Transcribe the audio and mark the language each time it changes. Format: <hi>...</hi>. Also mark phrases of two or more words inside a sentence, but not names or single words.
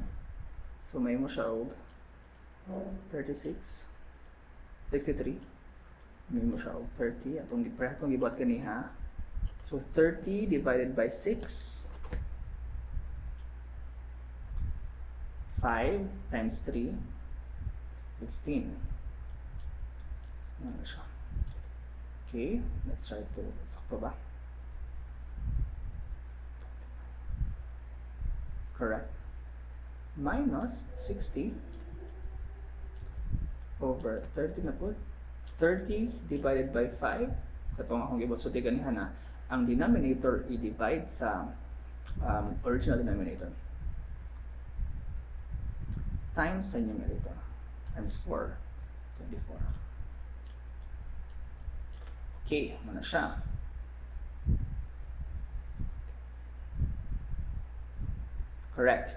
<ceb>So may mo siya og 36, 63. May mo siya og 30. Atong gibuhat kaniha.</ceb> <en>So 30 divided by 6. 5 times 3, 15.</en> <ceb>Ano siya?</ceb> <en>Okay, let's try to</en> <ceb>sakto ba?</ceb> <en>Correct. Minus 60 over 30 na po. 30 divided by 5.</en> <ceb>Katong akong gibuhat ganiha na ang denominator i-divide sa</ceb> <en>original denominator. Times sa numerator.</en> <ceb>Times 4. 24. Okay, muna siya.</ceb> <en>Correct.</en>